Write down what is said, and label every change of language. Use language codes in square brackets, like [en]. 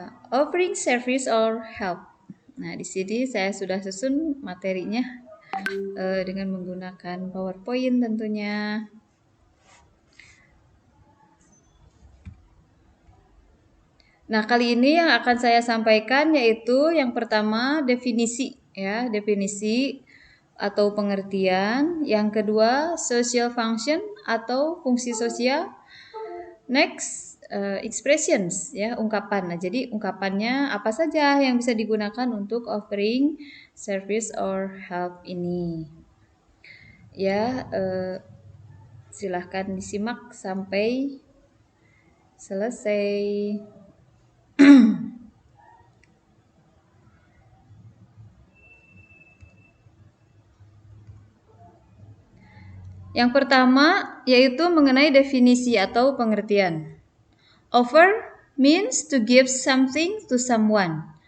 [en] Offering service or help. [id] Nah, di sini saya sudah susun materinya dengan menggunakan PowerPoint tentunya. Nah, kali ini yang akan saya sampaikan yaitu yang pertama definisi ya, definisi atau pengertian. Yang kedua, social function atau fungsi sosial. Next, expressions ya, ungkapan. Nah, jadi ungkapannya apa saja yang bisa digunakan untuk offering service or help ini. Ya, silahkan disimak sampai selesai. Yang pertama yaitu mengenai definisi atau pengertian. [en] Offer means to give something to someone.